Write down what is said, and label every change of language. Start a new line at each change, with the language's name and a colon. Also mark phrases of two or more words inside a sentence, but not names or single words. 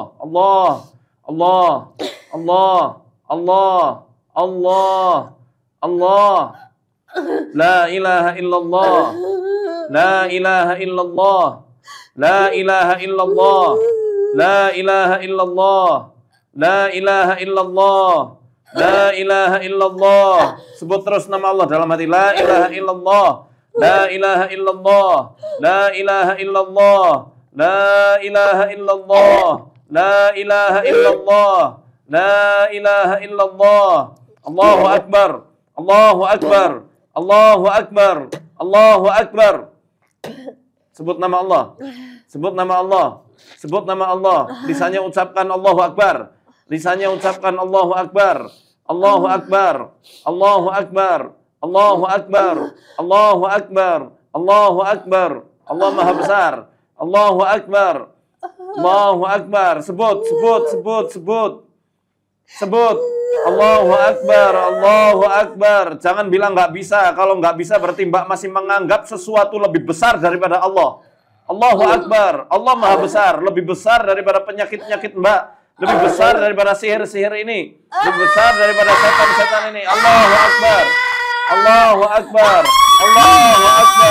Arabic: الله، الله، الله، الله، الله، الله. لا إله إلا الله. لا إله إلا الله. لا إله إلا الله. لا إله إلا الله. لا إله إلا الله. لا إله إلا الله.
Indonesian: Sebut terus nama Allah dalam hati.
Arabic: لا إله إلا الله. لا إله إلا الله. لا إله إلا الله. لا إله إلا الله. لا إله إلا الله. لا إله إلا الله. الله أكبر. الله أكبر. الله أكبر. الله أكبر.
Indonesian: Sebut nama Allah. Sebut nama Allah. Sebut nama Allah. Lisannya ucapkan
Arabic: الله أكبر.
Indonesian: Lisannya ucapkan
Arabic: الله أكبر. الله أكبر. الله أكبر. الله أكبر. الله أكبر. الله أكبر.
Indonesian: Allah Maha Besar.
Arabic: الله أكبر. الله أكبر.
Indonesian: Sebut. Sebut.
Arabic: الله أكبر. الله أكبر.
Indonesian: Jangan bilang nggak bisa. Kalau nggak bisa berarti Mbak masih menganggap sesuatu lebih besar daripada Allah.
Arabic: الله أكبر.
Indonesian: Allah Maha Besar. Lebih besar daripada penyakit-penyakit Mbak. Lebih besar daripada sihir-sihir ini. Lebih besar daripada setan-setan ini.
Arabic: الله أكبر. الله أكبر. الله أكبر.